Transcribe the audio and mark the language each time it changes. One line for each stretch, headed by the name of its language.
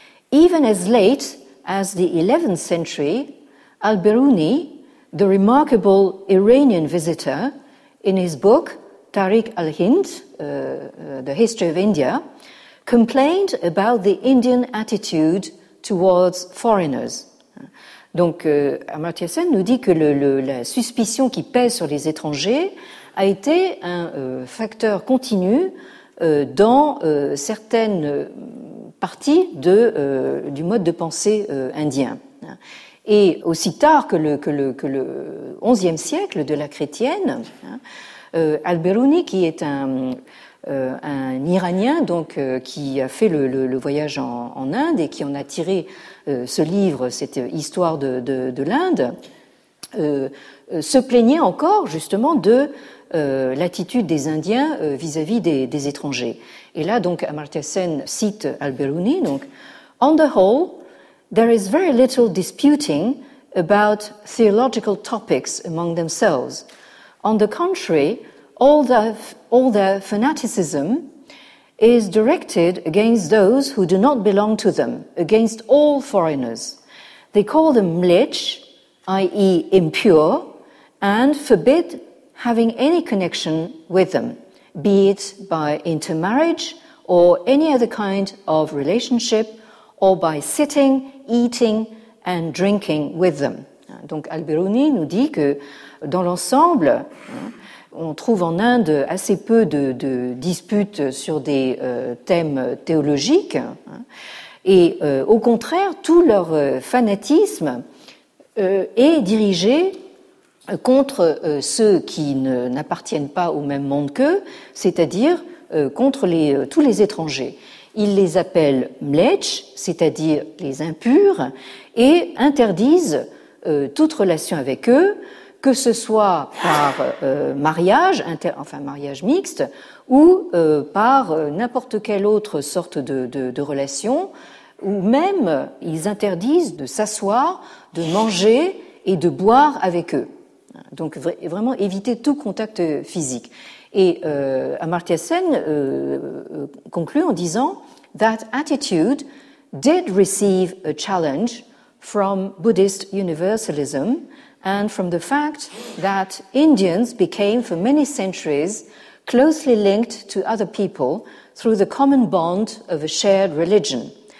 English: Even as late as the 11th century, Al-Biruni, the remarkable Iranian visitor, in his book Tariq al-Hind, The History of India, complained about the Indian attitude towards foreigners.
French: Donc, Amartya Sen nous dit que la suspicion qui pèse sur les étrangers a été un facteur continu dans certaines parties du mode de pensée indien. Et aussi tard que le 11e siècle de l'ère chrétienne, Al-Biruni, qui est un Iranien, donc qui a fait le voyage en Inde et qui en a tiré ce livre, cette histoire de l'Inde, se plaignait encore justement de l'attitude des Indiens vis-à-vis des étrangers. Et là, donc, Amartya Sen cite Al-Biruni.
English: Donc, on the whole, there is very little disputing about theological topics among themselves. On the contrary, all their fanaticism is directed against those who do not belong to them, against all foreigners. They call them mlech, i.e. impure, and forbid having any connection with them, be it by intermarriage or any other kind of relationship, or by sitting, eating and drinking with them.
French: Donc Al-Biruni nous dit que dans l'ensemble, on trouve en Inde assez peu de disputes sur des thèmes théologiques, et au contraire, tout leur fanatisme est dirigé contre ceux qui n'appartiennent pas au même monde qu'eux, c'est-à-dire contre tous les étrangers. Ils les appellent mlech, c'est-à-dire les impurs, et interdisent toute relation avec eux, que ce soit par mariage, mariage mixte, ou par n'importe quelle autre sorte de relation, ou même ils interdisent de s'asseoir, de manger et de boire avec eux. Donc vraiment éviter tout contact physique. Et Amartya Sen conclut en disant
English: « That attitude did receive a challenge from Buddhist universalism and from the fact that Indians became for many centuries closely linked to other people through the common bond of a shared religion.